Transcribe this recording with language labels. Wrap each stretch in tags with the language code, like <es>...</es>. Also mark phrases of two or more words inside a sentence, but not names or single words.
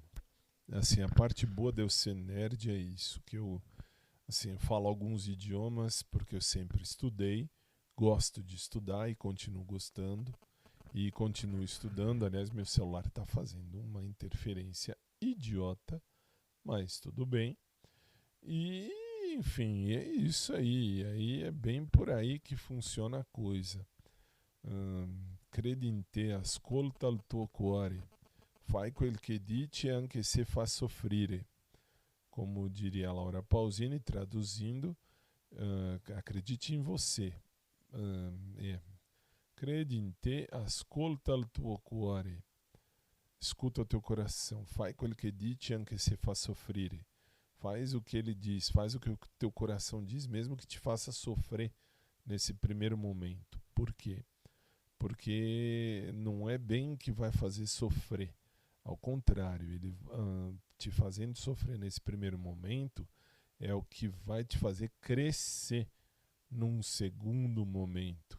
<pt>Assim, a parte boa de eu ser nerd é isso, que eu falo alguns idiomas porque eu sempre estudei, gosto de estudar e continuo gostando. e continuo estudando. Aliás, meu celular está fazendo uma interferência idiota, mas tudo bem. E, enfim, é isso aí. Aí é bem por aí que funciona a coisa.</pt> <it>Credi in te, ascolta il tuo cuore, fai quel che dici anche se fa soffrire.</it> <pt>Como diria a Laura Pausini, traduzindo, acredite em você.</pt> <it>Credi in te, ascolta il tuo cuore.</it> <pt>Escuta o teu coração.</pt> <it>Fai quel che dici anche se fa soffrire.</it> <pt>Faz o que ele diz, faz o que o teu coração diz, mesmo que te faça sofrer nesse primeiro momento. Por quê? Porque não é bem que vai fazer sofrer. Ao contrário, ele te fazendo sofrer nesse primeiro momento é o que vai te fazer crescer num segundo momento.</pt>